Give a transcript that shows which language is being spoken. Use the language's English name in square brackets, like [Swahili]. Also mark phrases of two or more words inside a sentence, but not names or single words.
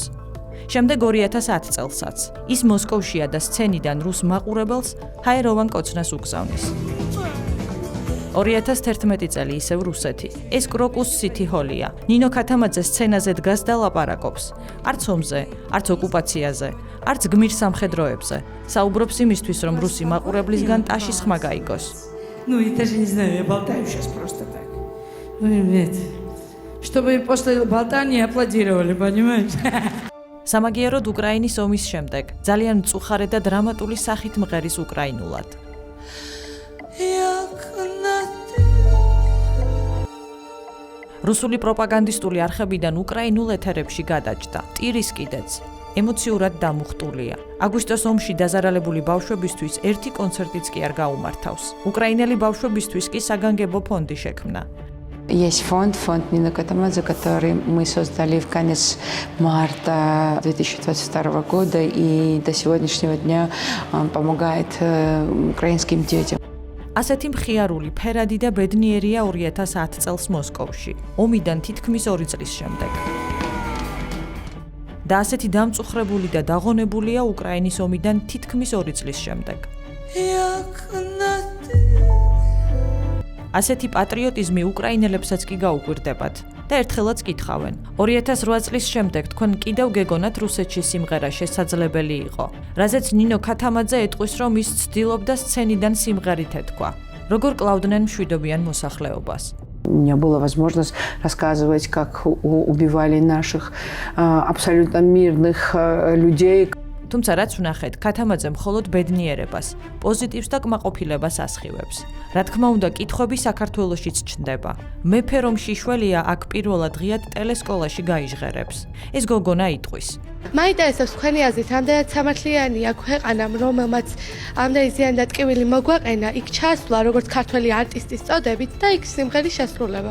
[Georgian] შემდეგ 2010 წელსაც ის მოსკოვშია და სცენიდან რუს მაყურებელს ჰაეროვან კოცნას უგზავნის. 2011 წელი ისევ რუსეთი. ეს კროკუს სიტი ჰოლია. ნინო ქათამაძე სცენაზე დგას და ლაპარაკობს. არც ომზე, არც ოკუპაციაზე, არც გმირსამხედროებზე. საუბრობს იმისთვის, რომ რუსი მაყურებლისგან ტაშის ხმა გაიგოს. [Russian] Ну, я даже не знаю, я болтаю сейчас просто так. Нет. Чтобы после болтания аплодировали, понимаешь? [Georgian] სამაგიეროდ უკრაინის ომის შემდეგ ძალიან მწუხარე და დრამატული სახით მღერის უკრაინულად. რუსული პროპაგანდისტული არხებიდან უკრაინულ ეთერებში გადაჭდა. ტირის კიდეც. ემოციურად დამუხტულია. აგვისტოს ომში დაზარალებული ბავშვებისთვის ერთი კონცერტიც კი არ გაუმართავს. უკრაინელი ბავშვებისთვის კი საგანგებო фонდი შექმნა. [Russian] Есть фонд Нина Катамадзе, который мы создали в конец марта 2022 года, и до сегодняшнего дня он помогает украинским детям. [Georgian] ასეთი მხიარული, ფერადი და ბედნიერია 2010 წელს მოსკოვში, ომიდან თითქმის 2 წლის შემდეგ. და ასეთი დამწუხრებული და დაღონებულია უკრაინის ომიდან თითქმის 2 წლის შემდეგ. ასეთი პატრიოტიზმი უკრაინელებსაც კი გაუგვირდებათ და ერთხელაც კითხავენ. 2008 წლის შემდეგ თქვენ კიდევ გეგონათ რუსეთში სიმღერა შესაძლებელი იყო, რაზეც ნინო ქათამაძე ეტყვის, რომ ის ცდილობდა სცენიდან სიმღერით ეთქვა. როგორ კლავდნენ მშვიდობიან მოსახლეობას. [Russian] У меня была возможность рассказывать, как убивали наших абсолютно мирных людей. [Georgian] თუმცა რაც ვნახეთ, ქათამაძე მხოლოდ ბედნიერებას, პოზიტივს და კმაყოფილებას ასხივებს. რა თქმა უნდა, კითხვები საქართველოშიც ჩნდება. მეფე რომ შიშველია, აქ პირველად ღიად ტელესკოლაში გაიჟღერებს. ეს გოგონა იტყვის. მაინტერესებს თქვენი აზრით, ამდენად სამართლიანია ქვეყანამ, რომელმაც ამდენი ზიანდატკივილი მოგვაყენა, იქ ჩასვლა როგორც ქართველი არტისტის წოდებით და იქ სიმღერის შესრულება.